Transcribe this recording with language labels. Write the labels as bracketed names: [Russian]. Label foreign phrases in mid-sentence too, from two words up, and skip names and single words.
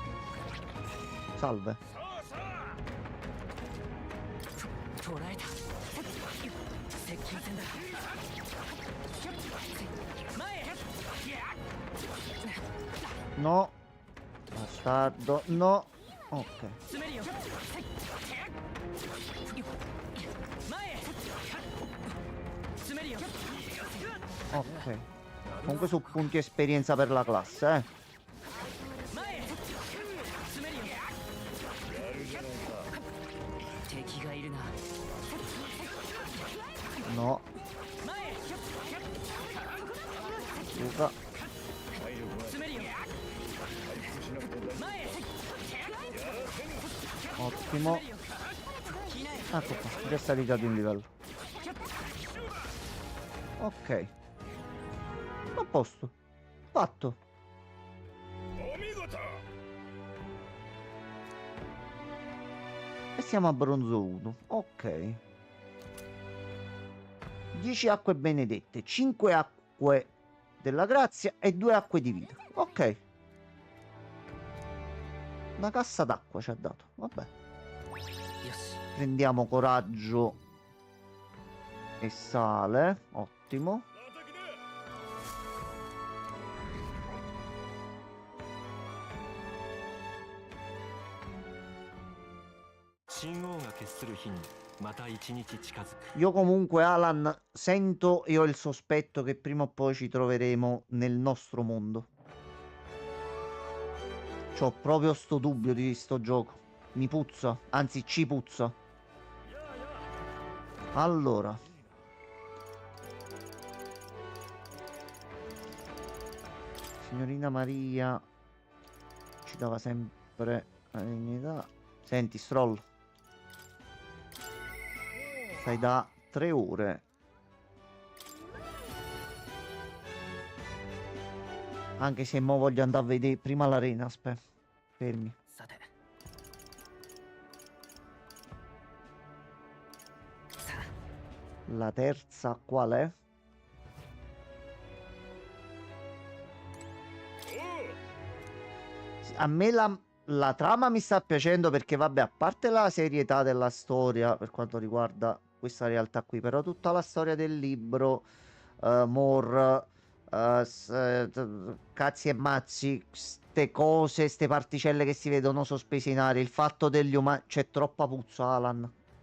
[Italian] Salve. [Japanese] 捉えた接近戦だ前へ [Italian] No. Bastardo. No. Ok. [Japanese] 詰めるよ前へ詰めるよ Ok. [Italian] Comunque su punti esperienza per la classe, [Japanese] 前へ詰めるよ敵がいるな [Italian] No. [Japanese] 前へ [Italian] Luca. [Japanese] 詰めるよ前へ [Italian] Ottimo. [Japanese] 来ない [Italian] Ecco qua. Già salita di un livello. Ok. A posto. Fatto. [Japanese] お見事 [Italian] E siamo a bronzo 1. Ok. 10 acque benedette, 5 acque della grazia e 2 acque di vita. Ok. Una cassa d'acqua ci ha dato. Vabbè. [Japanese] よし [Italian] Prendiamo coraggio e sale. Ottimo. [Japanese] 叩きだ神王が決する日にまた一日近づく [Italian] Io comunque, Alan, sento e ho il sospetto che prima o poi ci troveremo nel nostro mondo. C'ho proprio sto dubbio di sto gioco. Mi puzza, anzi ci puzza. Allora. Signorina Maria ci dava sempre la dignità. Senti, Stroll. Stai da 3 ore. Anche se mo voglio andare a vedere prima l'arena, aspetta. Fermi. [Japanese] さてさあ [Italian] La terza qual è? A me la trama mi sta piacendo perché, vabbè, a parte la serietà della storia per quanto riguarda questa realtà qui, però tutta la storia del libro, More, cazzi e mazzi, ste cose, ste particelle che si vedono sospese in aria, il fatto degli umani, c'è troppa puzza, Alan.